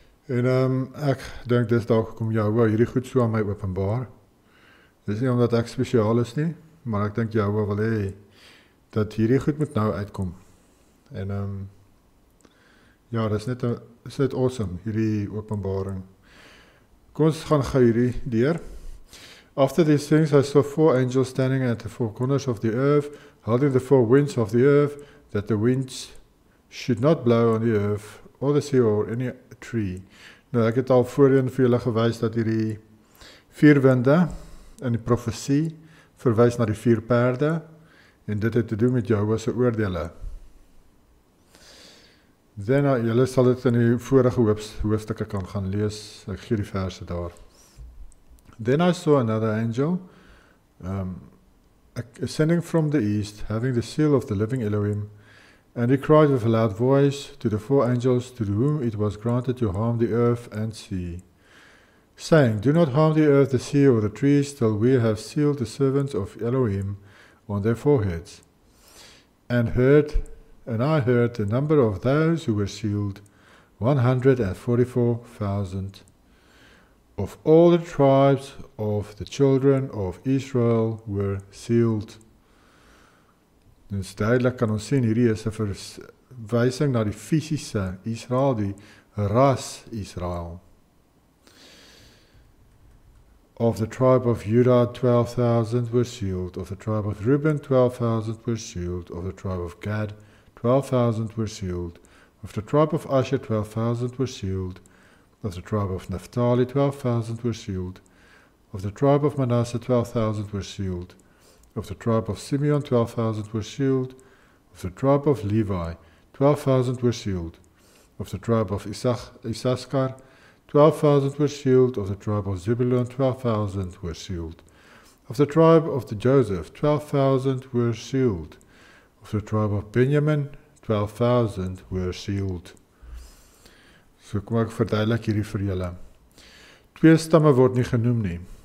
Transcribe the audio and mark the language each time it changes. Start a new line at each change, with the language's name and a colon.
Afrikaans: En ek dink dis dalk kom Jahwe hierdie goed so aan my openbaar. Dis nie omdat ek spesiaal is nie, maar ek dink Jahwe wil hê dat hierdie goed moet nou uitkom. En ja, dis net awesome, hierdie openbaring. Kom ons gaan gou hierdie deur.
English: After these things I saw 4 angels standing at the 4 corners of the earth, holding the 4 winds of the earth, that the winds should not blow on the earth, or the sea, or any tree.
Afrikaans: Nou, ek het al voorheen vir julle gewys dat hierdie 4 winde in die profesie verwys na die 4 perde, en dit het te doen met Jahwe se oordeele. Julle sal dit in die vorige hoofstukke kan gaan lees, ek gee die verse daar.
English: Then I saw another angel, ascending from the east, having the seal of the living Elohim, and he cried with a loud voice to the 4 angels to whom it was granted to harm the earth and sea, saying, Do not harm the earth, the sea, or the trees, till we have sealed the servants of Elohim on their foreheads. And I heard the number of those who were sealed, 144,000. Of all the tribes of the children of Israel were sealed.
Afrikaans: Dus duidelik kan ons sien, hierdie is 'n verwysing na die fisiese Israel, die ras Israel.
English: Of the tribe of Judah, 12,000 were sealed. Of the tribe of Reuben, 12,000 were sealed. Of the tribe of Gad, 12,000 were sealed. Of the tribe of Asher, 12,000 were sealed. Of the tribe of Naphtali, 12,000 were sealed. Of the tribe of Manasseh, 12,000 were sealed. Of the tribe of Simeon, 12,000 were sealed. Of the tribe of Levi, 12,000 were sealed. Of the tribe of Issachar, 12,000 were sealed. Of the tribe of Zebulun, 12,000 were sealed. Of the tribe of the Joseph, 12,000 were sealed. Of the tribe of Benjamin, 12,000 were sealed.
Afrikaans: So kom ek verduidelik hierdie vir julle. 2 stamme word nie genoem nie.